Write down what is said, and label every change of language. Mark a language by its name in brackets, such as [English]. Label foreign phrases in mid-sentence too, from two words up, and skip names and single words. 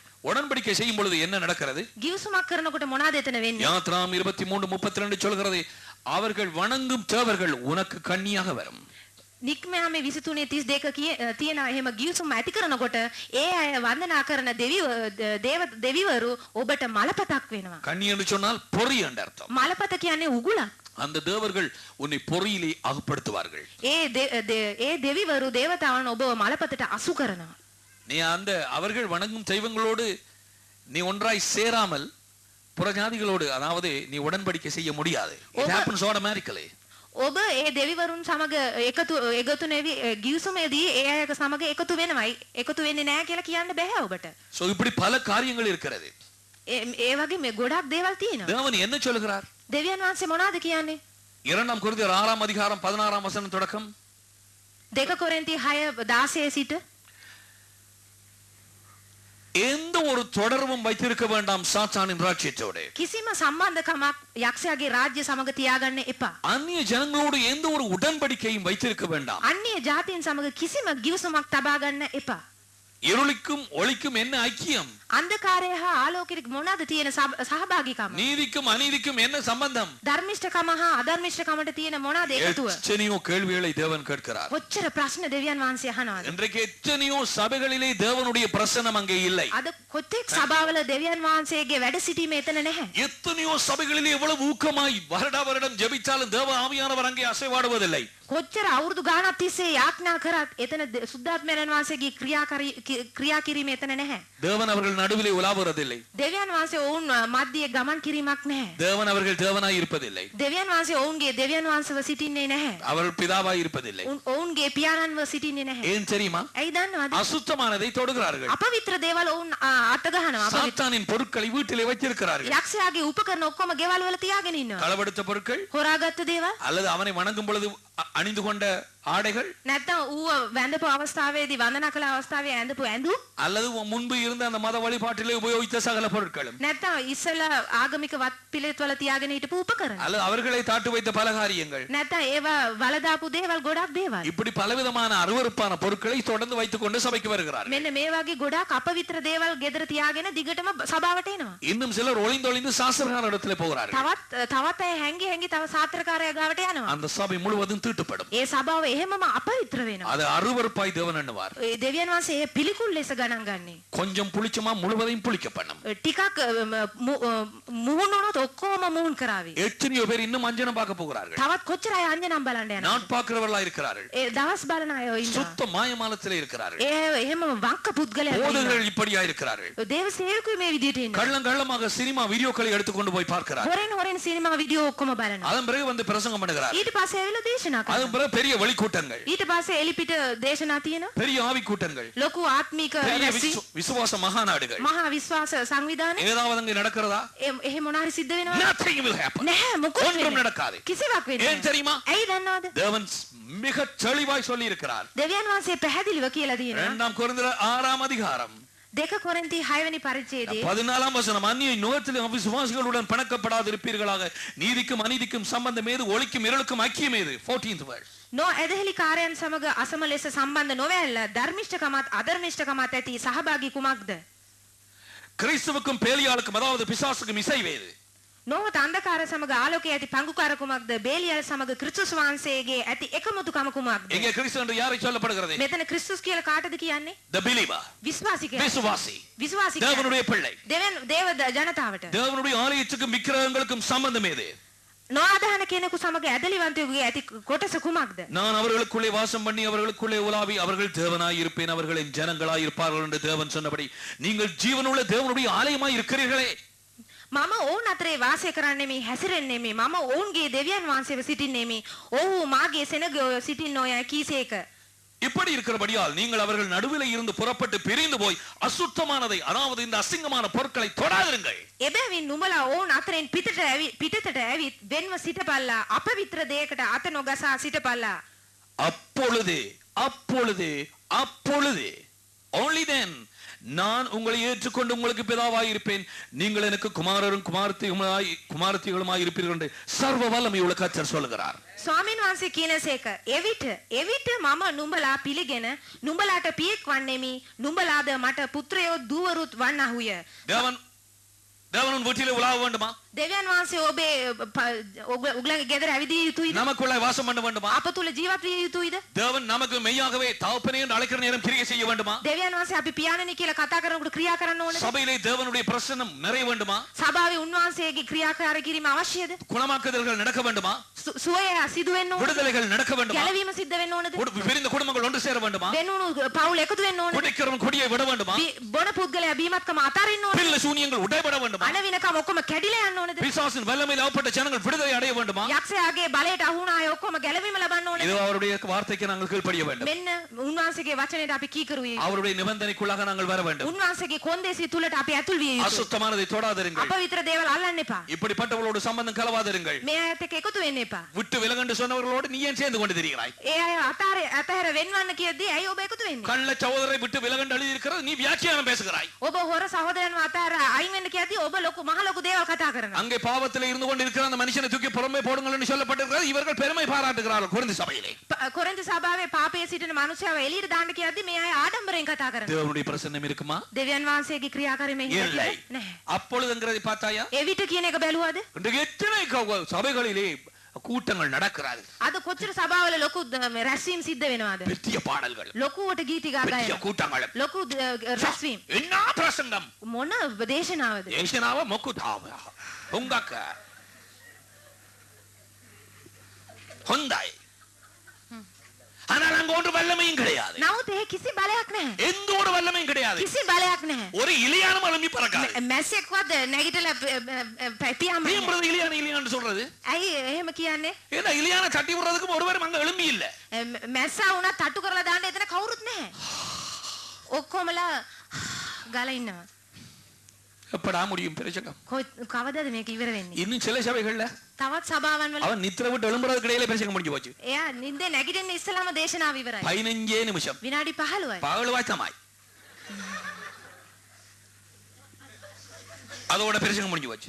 [Tamil] உடன்படிக்கை செய்யும் பொழுது என்ன நடக்கிறது? [Sinhala] ගිවිසුමක් කරනකොට මොනවාද එතන වෙන්නේ? [Tamil] யாத்ராம் 23:32 சொல்கிறது அவர்கள் வணங்கும் தேவர்கள் உனக்கு கண்ணியாக வரும். [Sinhala] නික්මයාමේ 23:32 තියෙනවා එහෙම ගිවිසුම් ඇති කරනකොට ඒ අය වන්දනා කරන දෙවිවරු ඔබට මලපතක් වෙනවා. [Tamil] கண்ணி என்று சொன்னால் பொறி என்ற அர்த்தம். [Sinhala] මලපත කියන්නේ උගුලක්. [Tamil] அந்த தேவர்கள் உன்னை பொறியிலே அகப்படுத்துவார்கள். [Sinhala] ඒ දෙවිවරු දේවතාවුන් ඔබව මලපතට අසු කරනවා. [Tamil] நீ அந்த அவர்கள் வணங்கும் தெய்வங்களோடு நீ ஒன்றாய் சேராமல் புறஜாதிகளோடு அதாவது நீ உடன்படிக்கை செய்ய முடியாது. [English] It happens automatically. [Sinhala] ඔබ ඒ දෙවිවරුන් සමග එකතු නැවි ගිවිසුමේදී ඒ අය සමග එකතු වෙනවයි එකතු වෙන්නේ නැහැ කියලා කියන්න බෑ ඔබට. [Tamil] சோ இப்படி பல காரியங்கள் இருக்கிறது. [Sinhala] ඒ වගේ මේ ගොඩක් දේවල් තියෙනවා. [Tamil] தேவன் என்ன சொல்கிறார்? [Sinhala] දෙවියන් වහන්සේ මොනවද කියන්නේ? [Tamil] 2 கொரிந்தியர் 6ஆம் அதிகாரம் 16ஆம் வசனம் தொடக்கம் [Sinhala] 2 කොරින්ති 6:16 සිට [Tamil] எந்த ஒரு தொடர்பும் வைத்திருக்க வேண்டாம் சாத்தானின் ராஜ்யத்தோடு. [Sinhala] කිසිම සම්බන්ධකමක් යක්ෂයාගේ රාජ්‍ය සමග තියාගන්න එපා. [Tamil] அந்நிய ஜனங்களோடு எந்த ஒரு உடன்படிக்கையும் வைத்திருக்க வேண்டாம். [Sinhala] අන්‍ය ජාතීන් සමග කිසිම ගිවිසුමක් තබා ගන්න එපා. [Tamil] இருளுக்கும் ஒளிக்கும் என்ன ஐக்கியம்? [Sinhala] අන්ධකාරය හා ආලෝකයට මොනවාද තියෙන සහභාගීකම? [Tamil] நீதிக்கும் அநீதிக்கும் என்ன சம்பந்தம்? [Sinhala] ධර්මිෂ්ඨකම හා අධර්මිෂ්ඨකමට තියෙන මොනවාද එකතුව? [Tamil] எத்தனையோ கேள்விகளை தேவன் கேட்கிறார். [Sinhala] කොච්චර ප්‍රශ්න දෙවියන් වහන්සේ අහනවාද? [Tamil] இன்றைக்கு எத்தனையோ சபைகளிலே தேவனுடைய பிரசன்னம் அங்கே இல்லை. [Sinhala] අද කොතෙක් සභාවල දෙවියන් වහන්සේගේ වැඩ සිටීම එතන නැහැ. [Tamil] எத்தனையோ சபைகளிலே எவ்வளவு ஊக்கமாய் வருடா வருடம் ஜெபிச்சாலும் தேவ ஆவியானவர் அங்கே அசைவாடுவதில்லை. [Sinhala] කොච්චර අවුරුදු ගාණක් තිස්සේ යාඥා කරත් එතන සුද්ධාත්මයන් වහන්සේගේ ක්‍රියා කිරීම එතන නැහැ. [Tamil] தேவன் அவர்கள் நடுவிலே உலாவுறதில்லை. [Sinhala] දෙවියන් වහන්සේ ඔවුන් මැදියේ ගමන් කිරීමක් නැහැ. [Tamil] தேவன் அவர்கள் தேவனாய் இருப்பதில்லை. [Sinhala] දෙවියන් වහන්සේ ඔවුන්ගේ දෙවියන් වහන්සේව සිටින්නේ නැහැ. [Tamil] அவர்கள் பிதாவாய் இருப்பதில்லை. [Sinhala] ඔවුන්ගේ පියාණන්ව සිටින්නේ නැහැ. [Tamil] ஏன் தெரியுமா? [Sinhala] ඇයි දන්නවද? [Tamil] அசுத்தமானதை தொடுகிறார்கள். [Sinhala] අපවිත්‍ර දේවල් ඔවුන් අත ගහනවා. [Tamil] சாத்தானின் பொருட்களை வீட்டிலே வைத்திருக்கிறார்கள். [Sinhala] යක්ෂයාගේ උපකරණ ඔක්කොම ගෙවල් වල තියාගෙන ඉන්නවා. [Tamil] களவெடுத்த பொருட்கள் [Sinhala] හොරාගත්ත දේවල් [Tamil] அல்லது அவனை வணங்கும் பொழுது அணிந்து கொண்ட ஆடைகள் [Sinhala] නැත්නම් ඌව වැඳපු අවස්ථාවේදී වන්දනා කළ අවස්ථාවේ ඇඳපු ඇඳුම් [Tamil] அல்லது முன்பு இருந்த அந்த மத வழிபாட்டிலே உபயோகித்த சகல பொருட்களும் [Sinhala] නැත්නම් ඉස්සලා ආගමික වත් පිළිවෙත් වල තියාගෙන හිටපු උපකරණ [Tamil] அல்லது அவர்களை தாட்டு வைத்த பல காரியங்கள் [Sinhala] නැත්නම් ඒවා වලදාපු දේවල් ගොඩක් දේවල් [Tamil] இப்படி பலவிதமான அருவருப்பான பொருட்களை தொடர்ந்து வைத்துக் கொண்டு சபைக்கு வருகிறார்கள். [Sinhala] මෙන්න මේ වගේ ගොඩක් අපවිත්‍ර දේවල් ගෙදර තියාගෙන දිගටම සභාවට එනවා. [Tamil] இன்னும் சிலர் ஒளிந்தொளிந்து சாஸ்திரகார இடத்துல போகிறார்கள். [Sinhala] තවත් අය හැංගි තව සාත්‍රකාරයා ගාවට යනවා. [Tamil] அந்த சபை முழுவதும் தீட்டுப்படும். [Sinhala] ඒ සභාව එහෙමම අපවිත්‍ර වෙනවා. [Tamil] அது அருவருப்பாய் தேவன் எண்ணுவார். [Sinhala] දෙවියන් වහන්සේ ඒ පිළිකුල් ලෙස ගණන් ගන්නේ. [Tamil] கொஞ்சம் புளிச்சமா முழுவதையும் புளிக்க பண்ணும். [Sinhala] ටිකක් මුහුණුනොත් ඔක්කොම මුහුන් කරાવી. [Tamil] எத்தனையோ பேர் இன்னும் அஞ்சனம் பார்க்க போகிறார்கள். [Sinhala] තවත් කොච්චර අය අංජනම් බලන්න යනවා. [Tamil] நான் பார்க்கிறவர்களா இருக்கிறார்கள். [Sinhala] ඒ දවස් බලන අය ඉන්නවා. [Tamil] சுத்த மாயமாலத்திலே இருக்கிறார்கள். [Sinhala] එහෙම වංක පුද්ගලයන් [Tamil] போதகர்கள் இப்படியா இருக்கிறார்கள். [Sinhala] දේව සේවකුයි මේ විදිහට ඉන්නවා. [Tamil] கள்ளமாக சினிமா வீடியோக்களை எடுத்துக்கொண்டு போய் பார்க்கிறார்கள். [Sinhala] හොරෙන් සිනමා වීඩියෝ ඔක්කොම බලනවා. [Tamil] அதன் பிறகு வந்து பிரசங்கம் பண்ணுகிறார்கள். [Sinhala] ඊට පස්සේ ඇවිල්ලා දේශනා කරනවා. [Tamil] அதன் பிறகு பெரிய வழி கூட்டங்கள். [Sinhala] ඊට පස්සේ එලිපිට දේශනා තියෙනවා. [Tamil] பெரிய ஆவி கூட்டங்கள். [Sinhala] ලොකු ආත්මික [Tamil] விசுவாச மகாநாடுகள். [Sinhala] මහා විශ්වාස සංවිධානය. [Tamil] ஏதாவது அங்க நடக்கிறதா? [Sinhala] එහෙම මොනාරි සිද්ධ වෙනවද? [English] Nothing will happen. [Sinhala] නැහැ මොකුත් [Tamil] ஒன்றும் நடக்காது. [Sinhala] කිසිවක් වෙන්නේ [Tamil] ஏன் தெரியுமா? [Sinhala] ඇයි දන්නවද? [Tamil] தேவன் மிக தெளிவாய் சொல்லி இருக்கிறார். [Sinhala] දෙවියන් වහන්සේ පැහැදිලිව කියලා තියෙනවා. [Tamil] 2 கொரிந்தியர் 6 அதிகாரம் [Sinhala] 2 කොරින්ති 6 වෙනි පරිච්ඡේදයේ [Tamil] 14 வசனம் அந்நிய நோகத்திலே அவிசுவாசிகளுடன் பிணக்கப்படாதிருப்பீர்களாக நீதிக்கும் அநீதிக்கும் சம்பந்தம் ஏது ஒளிக்கும் இருளுக்கும் ஐக்கியம் ஏது [English] 14th verse [Sinhala] නෝ ඇදහිලි කාර්යයන් සමග අසම ලෙස සම්බන්ධ නොවැල්ල ධර්මිෂ්ඨකමත් අධර්මිෂ්ඨකමත් ඇති සහභාගී කුමක්ද? [Tamil] கிறிஸ்துவுக்கும் பேலியாளுக்கும் அதாவது பிசாசுக்கும் இசைவேது. [Sinhala] නොහොත අන්ධකාර සමග ආලෝකයේ ඇති පංගුකාර කුමක්ද? බේලියල් සමග ක්‍රිස්තුස් වහන්සේගේ ඇති එකමුතුකම කුමක්ද? [Tamil] இங்கே கிறிஸ்து என்று யாரை சொல்லப்படுகிறது? [Sinhala] මෙතන ක්‍රිස්තුස් කියලා කාටද කියන්නේ? [English] the believer. [Sinhala] විශ්වාසිකයා. [Tamil] விசுவாசி தேவனுடைய பிள்ளை. [Sinhala] දේව ජනතාවට. [Tamil] தேவனுடைய ஆலயத்துக்கும் விக்கிரகங்களுக்கும் சம்பந்தம் ஏது? [Sinhala] නොආදාන කෙනෙකු සමග ඇදලිවන්තයෙකුගේ ඇති කොටස කුමක්ද? [Tamil] நான் அவர்களுக்குள்ளே வாசம் பண்ணி அவர்களுக்குள்ளே உலாவி அவர்கள் தேவனாய் இருப்பேன் அவர்களின் ஜனங்களாய் இருப்பார்கள் என்று தேவன் சொன்னபடி நீங்கள் ஜீவனுள்ள தேவனுடைய ஆலயமாய் இருக்கிறீர்களே. [Sinhala] මම ඔවුන් අතරේ වාසය කරන්නේ මේ හැසිරෙන්නේ මේ මම ඔවුන්ගේ දෙවියන් වහන්සේව සිටින්නේ මේ ඔව්හු මාගේ සෙනග සිටින්නෝය කීසේක. [Tamil] இப்படி இருக்கிறபடியால் நீங்கள் அவர்கள் நடுவிலே இருந்து புறப்பட்டு பிரிந்து போய் அசுத்தமானதை அதாவது இந்த அசிங்கமான பொருட்களை தொடாதிருங்கள். [Sinhala] එබැවින් නුඹලා ඔවුන් අතරින් පිටතට ඇවිත් වෙන්ව සිටපල්ලා අපවිත්‍ර දෙයකට අත නොගසා සිටපල්ලා. [Tamil] அப்பொழுது [English] only then [Tamil] நான் உங்களை ஏற்றுக்கொண்டு உங்களுக்கு பிதாவாய் இருப்பேன் நீங்கள் எனக்கு குமாரரும் குமாரத்திகளுமாய் இருப்பீர்கள் என்று சர்வ வல்லமையுள்ள கர்த்தர் சொல்கிறார். [Sinhala] ස්වාමීන් වහන්සේ කියනසේක එවිට මම නුඹලා පිළිගෙන නුඹලාට පියෙක් වන්නේමි නුඹලාද මට පුත්‍රයෝ දූවරුත් වන්නහුය. [Tamil] தேவன் வீட்டிலே உலாவ வேண்டுமா? [Sinhala] දෙවියන් වහන්සේ ඔබගේ ගෙදර ඇවිදිය යුතුයිද? [Tamil] நமக்குள்ளே வாசம் பண்ண வேண்டுமா? [Sinhala] අප තුල ජීවත් විය යුතුයිද? [Tamil] தேவன் நமக்கு மெய்யாகவே தகப்பனே என்று அழைக்கிற நேரம் கிரியை செய்ய வேண்டுமா? [Sinhala] දෙවියන් වහන්සේ අපි පියාණනි කියලා කතා කරනකොට ක්‍රියා කරන්න ඕනද? [Tamil] சபையிலே தேவனுடைய பிரசன்னம் நிறைய வேண்டுமா? [Sinhala] සභාවේ උන්වහන්සේගේ ක්‍රියාකාරී කිරීම අවශ්‍යද? [Tamil] குணமாக்குதல்கள் நடக்க வேண்டுமா? [Sinhala] සුවය සිදු වෙන්න ඕනද? [Tamil] விடுதலைகள் நடக்க வேண்டுமா? [Sinhala] ගැලවීම සිද්ධ වෙන්න ඕනද? [Tamil] பிரிந்த குடும்பங்கள் ஒன்று சேர வேண்டுமா? [Sinhala] වෙනුණු පවුල් එකතු වෙන්න ඕනද? [Tamil] குடிக்கிறவன் குடியை விட வேண்டுமா? [Sinhala] බොන පුද්ගලයා බීමත්කම අතාරින්න ඕනද? [Tamil] பில்லு சூனியங்கள் உடைபட வேண்டுமா? [Sinhala] අනවිනකම ඔක්කොම කැඩිලා යන්න ඕනද? [Tamil] பிசாசின் வல்லமையில் அகப்பட்ட ஜனங்கள் விடுதலை அடைய வேண்டுமா? [Sinhala] යක්ෂයාගේ බලයට අහු වුණ අය ඔක්කොම ගැලවීම ලබන්න ඕනද? [Tamil] இது அவருடைய வார்த்தைக்கு நாங்கள் கீழ்ப்படிய வேண்டும். [Sinhala] මෙන්න උන්වහන්සේගේ වචනයට අපි කීකරු විය යුතුයි. [Tamil] அவருடைய நிபந்தனைக்குள்ளாக நாங்கள் வர வேண்டும். [Sinhala] උන්වහන්සේගේ කොන්දේසි තුලට අපි ඇතුල් විය යුතුයි. [Tamil] அசுத்தமானதை தொடாதிருங்கள். [Sinhala] අපවිත්‍ර දේවල් අල්ලන්න එපා. [Tamil] இப்படிப்பட்டவர்களோடு சம்பந்தம் கலவாதிருங்கள். [Sinhala] මේ අයත් එක්ක එකතු වෙන්න එපා. [Tamil] விட்டு விலகண்டு சொன்னவர்களோடு நீ ஏன் சேர்ந்து கொண்டு திரிகிறாய்? [Sinhala] ඒ අය අතහැර වෙන්වන්න කියද්දී ඇයි ඔබ එකතු වෙන්නේ? [Tamil] கள்ள சகோதரரை விட்டு விலகண்டு எழுதி இருக்கிறது நீ வியாக்கியானம் பேசுகிறாய். [Sinhala] ඔබ හොර සහෝදරයන්ව අතහැර අයින් වෙන්න කියද්දී ඔබ ලොකු මහ ලොකු දේවල් කතා කරනවා. [Tamil] அங்கே பாவத்திலே இருந்து கொண்டு இருக்கிற அந்த மனுஷனை தூக்கி புறமே போடுங்கள் என்று சொல்லப்பட்டிருக்கிறது. இவர்கள் பெருமை பாராட்டுகிறார்கள் கொரிந்தி சபையிலே. [Sinhala] කොරින්ති සභාවේ පාපයේ සිටින මනුස්සයව එළියට දාන්න කියද්දී මේ අය ආඩම්බරෙන් කතා කරනවා. [Tamil] தேவனுடைய பிரசன்னம் இருக்குமா? [Sinhala] දෙවියන් වහන්සේගේ ක්‍රියාකාරීමේ [Tamil] இல்லை. [Sinhala] නැහැ. [Tamil] அப்பொழுதுங்கிறதை பார்த்தாயா? [Sinhala] එවිට කියන එක බැලුවද? [Tamil] இன்றைக்கு எத்தனை சபைகளிலே கூட்டங்கள் நடக்கிறது. [Sinhala] අද කොච්චර සභාවල ලොකු රැස්වීම් සිද්ධ වෙනවද? [Tamil] பெரிய பாடல்கள். [Sinhala] ලොකුවට ගීති ගායනා. [Tamil] பெரிய கூட்டங்கள். [Sinhala] ලොකු රැස්වීම්. [Tamil] என்ன பிரசங்கம்? [Sinhala] මොන දේශනාවද? දේශනාව මොකුතාව. හුඟක් හොඳයි. [Tamil] ஆனால் அங்க ஒன்று வல்லமையும் கிடையாது. [Sinhala] නමුත් ඒ කිසි බලයක් නැහැ. [Tamil] எந்த ஒரு வல்லமையும் கிடையாது. [Sinhala] කිසි බලයක් නැහැ. [Tamil] ஒரு இலியானும் அலம்பி பறக்காது. [Sinhala] මැස්සෙක්වත් නැගිටලා පියාඹන්නේ. [Tamil] பிரியம்ன்றது இலியான்னு சொல்றது. [Sinhala] ඇයි එහෙම කියන්නේ? [Tamil] ஏன்னா இலியான தட்டி விடுறதுக்கு ஒருவரும் அங்க எழும்பி இல்ல. [Sinhala] මැස්සා වුණා තට්ටු කරලා දාන්න එතන කවුරුත් නැහැ. ඔක්කොමලා ගාලා ඉන්නවා. [Tamil] எப்படா முடியும் பிரச்சனை? [Sinhala] කවදාද මේක ඉවර වෙන්නේ? [Tamil] இன்னும் சில சபைகள்ல [Sinhala] තවත් සභාවන් වල [Tamil] அவன் நித்திர விட்டு எழும்புறதுக்கு இடையில பிரச்சனை முடிஞ்சு போச்சு. [Sinhala] එයා නිින්දේ නැගිටින්න ඉස්සලාම දේශනාව ඉවරයි. [Tamil] 15 நிமிஷம். [Sinhala] විනාඩි 15යි. 15 තමයි. [Tamil] அதோட பிரச்சனை முடிஞ்சு போச்சு.